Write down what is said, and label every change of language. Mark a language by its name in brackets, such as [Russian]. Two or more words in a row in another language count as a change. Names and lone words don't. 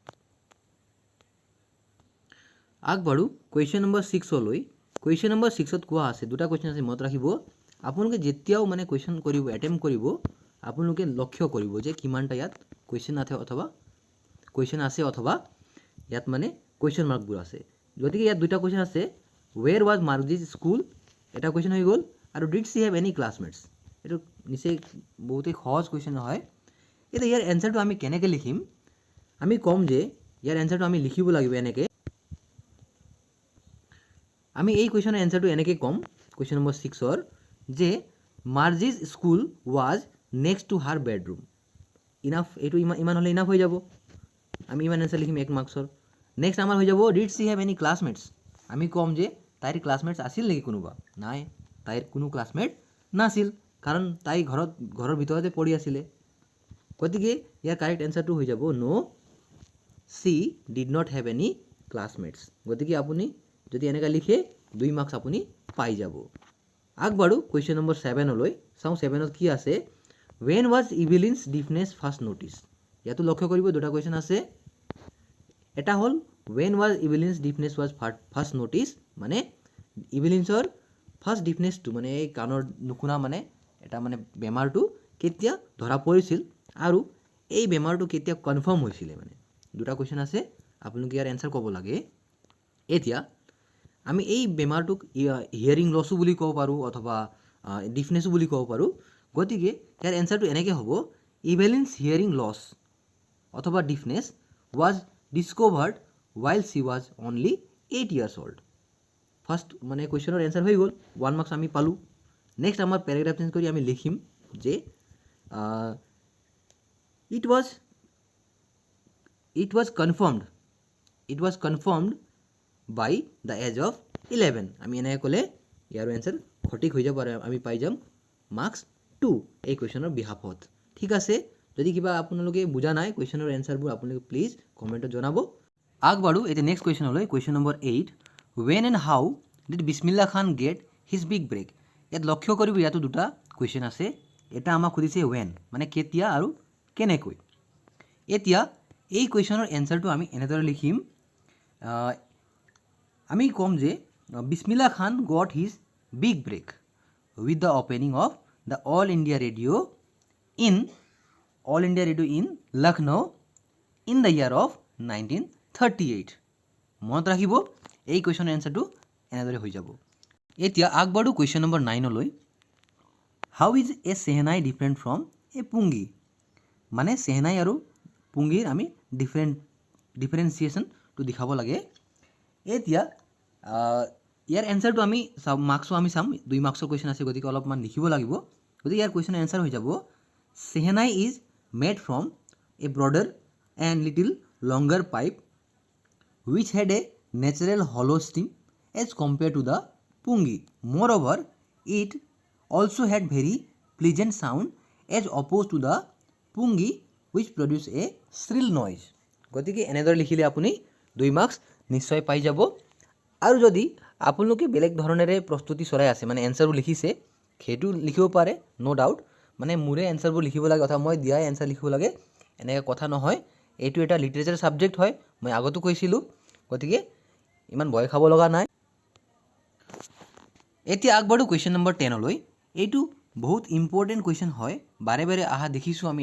[Assamese] আগবাঢ়ো [English] question number [Assamese] 6 লৈ [English] question number [Assamese] 6 ত কোৱা আছে দুটা কুৱেশ্যন আছে মনত ৰাখিব আপোনালোকে যেতিয়াও মানে কুৱেশ্যন কৰিব এটেম্প কৰিব আপোনালোকে লক্ষ্য কৰিব যে কিমানটা ইয়াত কুৱেশ্যন আছে অথবা ইয়াত মানে কুৱেশ্যন মাৰ্কবোৰ আছে গতিকে ইয়াত দুটা কুৱেশ্যন আছে [English] where was Margie's school [Assamese] এটা কুৱেশ্যন হৈ গ'ল আৰু [English] did she have any classmates [Assamese] এটো নিশ্চয় বহুতেই সহজ কুৱেশ্যন হয় এটা ইয়াৰ এনসাৰটো আমি কেনেকৈ লিখিম আমি কম যে ইয়াৰ এনসাৰটো আমি লিখিব লাগিব এনেকৈ আমি এই কুৱেশ্যনৰ এনসাৰটো এনেকৈ কম কুৱেশ্যন নম্বৰ 6 ৰ যে [English] Margie's school was next to her bedroom [Assamese] ইনাফ এটো ইমান হলে ইনাফ হৈ যাব আমি ইমান এনসাৰ লিখিম 1 মাৰ্কছৰ নেক্সট আমাৰ হৈ যাব [English] did she have any classmates [Assamese] আমি কম যে তাইৰ ক্লাছমেটছ আছিল নেকি কোনোবা নাই তাইৰ কোনো ক্লাছমেট নাছিল কাৰণ তাই ঘৰৰ ভিতৰতে পঢ়ি আছিল গতিকে ইয়াৰ [English] correct answer [Assamese] হৈ যাব [English] no she did not have any classmates [Assamese] গতিকে আপুনি যদি এনেকা লিখে 2 মাৰ্কছ আপুনি পাই যাব আগবাঢ়ো কুৱেশ্যন নম্বৰ 7 লৈ চাও 7 ত কি আছে [English] when was Evelyn's deafness first noticed [Assamese] ইয়াতো লক্ষ্য কৰিব দুটা কুৱেশ্যন আছে এটা হল [English] when was Evelyn's deafness was first noticed [Assamese] মানে Evelyn'sৰ [English] first deafness [Assamese] মানে এই কাণৰ নুকুনা মানে এটা মানে বেমাৰটো কেতিয়া ধৰা পৰিছিল আৰু এই বেমাৰটো কেতিয়া কনফাৰ্ম হৈছিল মানে দুটা কুৱেশ্যন আছে আপোনালোকে ইয়াৰ এনসাৰ ক'ব লাগে এতিয়া আমি এই বেমাৰটোক [English] hearing loss [Assamese] বুলি ক'ব পাৰো অথবা ডিফনেছও বুলি ক'ব পাৰো গতিকে ইয়াৰ এনসাৰটো এনেকৈ হ'ব [English] Evelyn's hearing loss [Assamese] অথবা [English] deafness was discovered while she was only 8 years old [Assamese] ফার্স্ট মানে কুৱেশ্যনৰ এনসাৰ হৈ গ'ল 1 মাৰ্কছ আমি পালো নেক্সট আমাৰ [English] paragraph change [Assamese] কৰি আমি লিখিম যে it was confirmed by the age of 11 আমি এনেকৈ ক'লে ইয়াৰ এনসাৰ সঠিক হৈ যাব আৰু আমি পাই যাম মাৰ্কছ 2 এই কুৱেশ্যনৰ বিহাফত ঠিক আছে যদি কিবা আপোনালোকে বুজা নাই কুৱেশ্যনৰ এনসাৰবোৰ আপোনালোকে প্লিজ কমেন্টত জনাব আগবাঢ়ো এতিয়া [English] next question question number [Assamese] 8 [English] when and how did Bismillah Khan get his big break [Assamese] ইয়াত লক্ষ্য কৰিব ইয়াতো দুটা কুৱেশ্যন আছে এটা আমাক খুদিছে when মানে কেতিয়া আৰু কেনেকৈ এতিয়া এই কুৱেশ্যনৰ এনসাৰটো আমি এনেদৰে লিখিম আমি কম যে [English] Bismillah Khan got his big break with the opening of the All India Radio in Lucknow in the year of 1938 [Assamese] মনত ৰাখিব এই কুৱেশ্যনৰ এনসাৰটো এনেদৰে হৈ যাব এতিয়া আগবাঢ়ো [English] question number [Assamese] 9 লৈ [English] how is a shehnai different from a pungi [Assamese] মানে সেহনাই আৰু পুংগিৰ আমি ডিফাৰেঞ্চিয়েশ্যনটো দেখাব লাগে এতিয়া ইয়াৰ এনসাৰটো আমি মাৰ্কছো আমি চাম 2 মাৰ্কছৰ কুৱেশ্যন আছে গতিকে অলপমান লিখিব লাগিব গতিকে ইয়াৰ কুৱেশ্যনৰ এনসাৰ হৈ যাব [English] shehnai is made from a broader and little longer pipe which had a natural hollow stem as compared to the pungi. Moreover, it also had very pleasant sound as opposed to the pungi which produce a shrill noise. [Assamese] গতিকে এনেদৰে লিখিলে আপুনি 2 মাৰ্কছ নিশ্চয় পাই যাব আৰু যদি আপোনালোকে বেলেগ ধৰণেৰে প্ৰস্তুতি চলাই আছে মানে এনসাৰবোৰ লিখিছে সেইটো লিখিব পাৰে [English] no doubt [Assamese] মানে মোৰে এনসাৰবোৰ লিখিব লাগে অথবা মই দিয়া এনসাৰ লিখিব লাগে এনেকৈ কথা নহয় এইটো এটা [English] literature subject [Assamese] হয় মই আগতো কৈছিলোঁ গতিকে ইমান ভয় খাব লগা নাই এতিয়া আগবাঢ়ো [English] question number [Assamese] 10 লৈ এইটো বহুত [English] important question [Assamese] হয় বাৰে বাৰে আহা দেখিছোঁ আমি